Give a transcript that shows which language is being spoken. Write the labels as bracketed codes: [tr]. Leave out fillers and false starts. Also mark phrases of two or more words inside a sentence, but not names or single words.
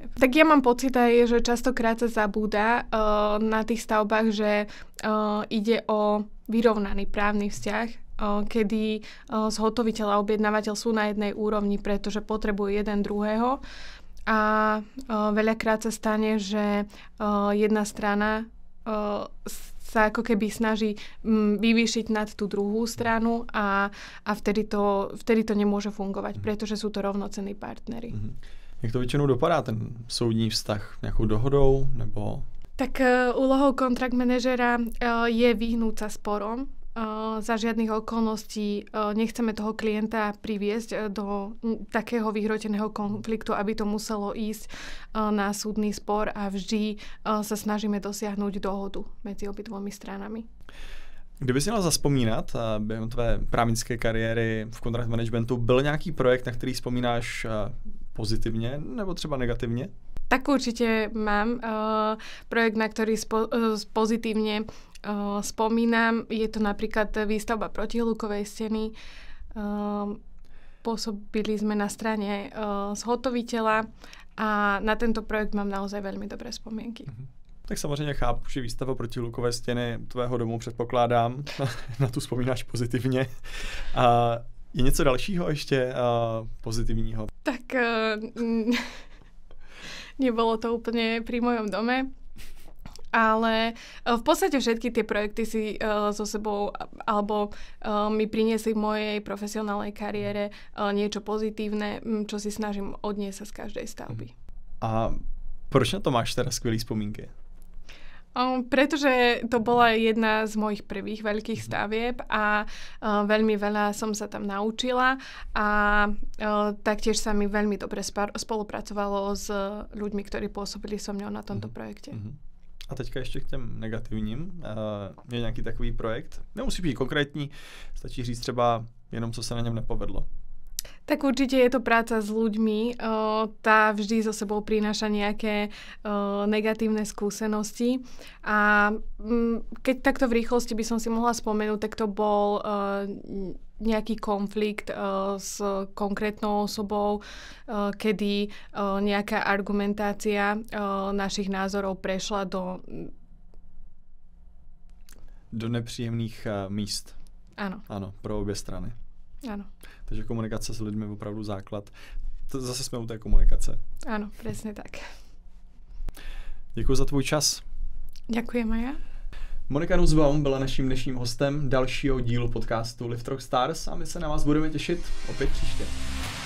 [sk] Tak ja mám pocit aj, že častokrát sa zabúda na tých stavbách, že ide o vyrovnaný právny vzťah, kedy zhotoviteľ a objednávateľ sú na jednej úrovni, pretože potrebujú jeden druhého a veľakrát sa stane, že jedna strana sa ako keby snaží vyvýšiť nad tú druhú stranu a vtedy to nemôže fungovať, pretože sú to rovnocenní partneri. [cs] Jak to většinou dopadá, ten soudní vztah? Nějakou dohodou nebo... [sk] Tak úlohou kontrakt manažera je vyhnúť sa sporom. Za žiadnych okolností nechceme toho klienta priviesť do takého vyhroteného konfliktu, aby to muselo ísť na súdny spor a vždy sa snažíme dosiahnuť dohodu medzi obidvomi stranami. [cs] Kdyby si měla zazpomínat během tvé právnické kariéry v [en] contract managementu, [cs] byl nějaký projekt, na který vzpomínáš pozitivně nebo třeba negativně? [sk] Tak určite mám projekt, na ktorý pozitívne spomínam. Je to napríklad výstavba protihlukovej steny. Pôsobili sme na strane zhotoviteľa a na tento projekt mám naozaj veľmi dobré spomienky. [cs] Tak samozřejmě chápu, že výstava protihlukové stěny tvého domu předpokládám. Na tu vzpomínáš pozitivně. Je něco dalšího ještě pozitivního? [sk] Tak nebolo to úplne pri mojom dome, ale v podstate všetky tie projekty si so sebou alebo mi priniesli v mojej profesionálnej kariére niečo pozitívne, čo si snažím odniesť sa z každej stavby. [cs] A proč na to máš teda skvělý vzpomínky? [sk] Pretože to bola jedna z mojich prvých veľkých stavieb a veľmi veľa som sa tam naučila a taktiež sa mi veľmi dobre spolupracovalo s ľuďmi, ktorí pôsobili so mňou na tomto projekte. [cs] A teďka ještě k těm negativním. Je nějaký takový projekt? Nemusí být konkrétní, stačí říct třeba jenom, co se na něm nepovedlo. [sk] Tak určite je to práca s ľuďmi. Tá vždy so sebou prináša nejaké negatívne skúsenosti. A keď takto v rýchlosti by som si mohla spomenúť, tak to bol nejaký konflikt s konkrétnou osobou, kedy nejaká argumentácia našich názorov prešla [cs] do nepříjemných míst. [sk] Áno. [cs] Áno, pro obě strany. [sk] Áno. [cs] Takže komunikace s lidmi je opravdu základ. Zase jsme u té komunikace. [sk] Áno, presne tak. [cs] Děkuji za tvůj čas. [sk] Ďakujem aj ja. [cs] Monika Nussbaum byla naším dnešním hostem dalšího dílu podcastu Lift Rock Stars a my se na vás budeme těšit opět příště.